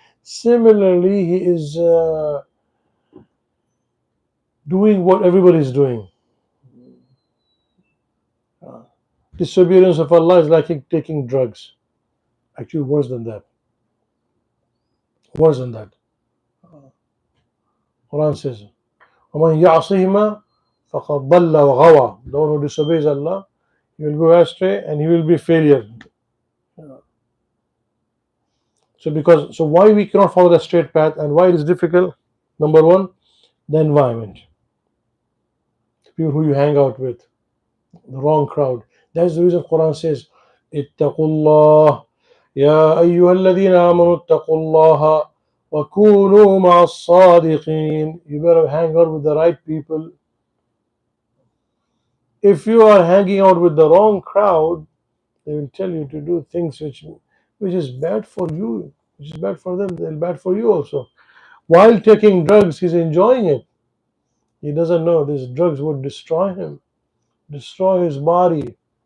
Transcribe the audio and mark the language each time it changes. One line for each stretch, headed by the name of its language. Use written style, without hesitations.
English: Similarly, he is doing what everybody is doing. Uh, Disobedience of Allah is like taking drugs. Actually, worse than that. Worse than that. Quran says,
Arabic: وَمَنْ يَعْصِهِمَا فَقَدْ ضَلَّ وَغَوَى.
English: The one who disobeys Allah, he will go astray and he will be failure. So why we cannot follow the straight path and why it is difficult? Number one, the environment, the people who you hang out with, the wrong crowd. That's the reason Quran says,
Arabic: اتقوا الله يا أيها الذين آمنوا اتقوا الله وكونوا مع الصادقين.
English: You better hang out with the right people. If you are hanging out with the wrong crowd, they will tell you to do things which is bad for you, which is bad for them, then bad for you also. While taking drugs, he's enjoying it. He doesn't know these drugs would destroy him, destroy his body.